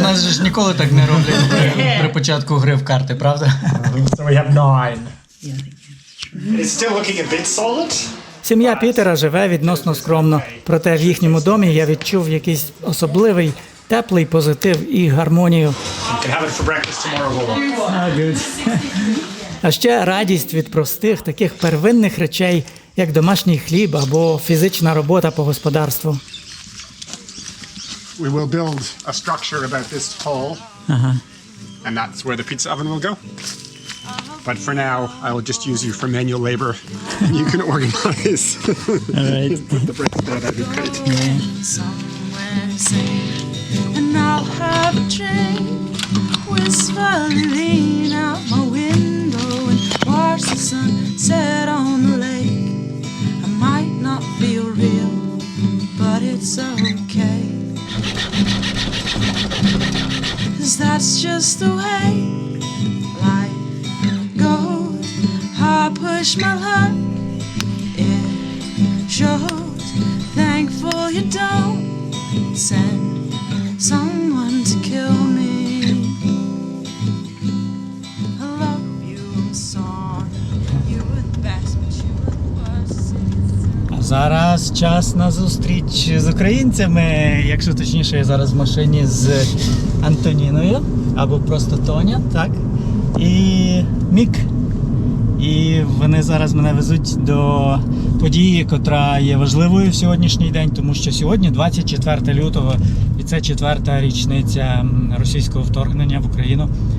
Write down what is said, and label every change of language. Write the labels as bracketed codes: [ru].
[uk] Нас ж ніколи так не роблять при початку гри в карти, правда? 9. [en] It's still looking a bit solid. [uk] Сім'я Пітера живе відносно скромно, проте в їхньому домі я відчув якийсь особливий, теплий позитив і гармонію. [en] You can have it for breakfast tomorrow. [uk] А ще радість від простих, таких первинних речей, як домашній хліб або фізична робота по господарству. [en] We will build a structure about this tall, and that's where the pizza oven will go. But for now, I will just use you for manual labor. You can organize. Put the bricks down. That'd be great. Somewhere safe, and I'll have a drink. Wistfully lean out my window and watch the sun set on the lake. I might not feel real, but it's okay. 'Cause that's just the way life goes. I push my luck, it shows. Thankful you don't send someone to kill me. I love you, I'm sorry. You were the best, but you were the worst. [uk] А зараз час на зустріч з українцями, якщо точніше, я зараз в машині з Антоніною, або просто Тоня, так? І Мік. І вони зараз мене везуть до події, котра є важливою в сьогоднішній день, тому що сьогодні 24 лютого, і це 4-та річниця російського вторгнення в Україну.